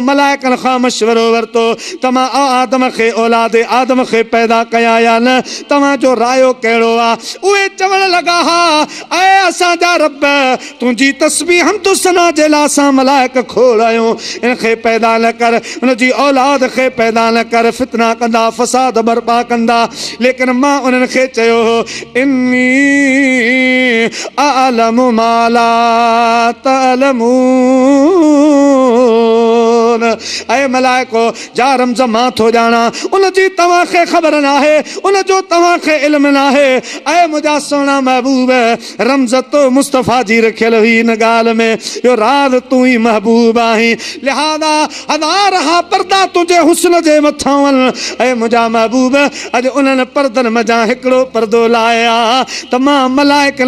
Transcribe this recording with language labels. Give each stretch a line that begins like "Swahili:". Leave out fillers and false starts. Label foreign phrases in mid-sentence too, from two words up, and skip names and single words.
Sindhi: मलाइकनि खां मशवरो वरितो त मां आदम खे औलाद आदम खे पैदा कया या न तव्हांजो रायो कहिड़ो आहे उहे चवण लॻा हा ऐ असांजा रब तुंहिंजी तस्बीह हमदु सना जे लाइ असां मलाइक खोड़ आहियूं इनखे पैदा न कर उनजी औलाद खे पैदा न कर फितना कंदा फसाद बर्पा कंदा लेकिन मां उन्हनि खे चयो इन्नी
Arabic: أعلم ما لا تعلمون
Sindhi: ऐ मलाइको जा रमज़ मां थो ॼाणा उनजी तव्हांखे ख़बर न आहे उनजो तव्हांखे इल्मु न आहे ऐ मुंहिंजा सुहिणा महबूब रमज़ तो मुस्तफ़ा जी रखियल हुई इन ॻाल्हि में यो राज़ तूं ई महबूब आहीं लिहाज़ा हज़ार हा पर्दा तुंहिंजे हुस्न जे मथां वञ ऐ मुंहिंजा महबूब अॼु उन्हनि पर्दनि मज़ा हिकिड़ो पर्दो लाया त मां मलाइकनि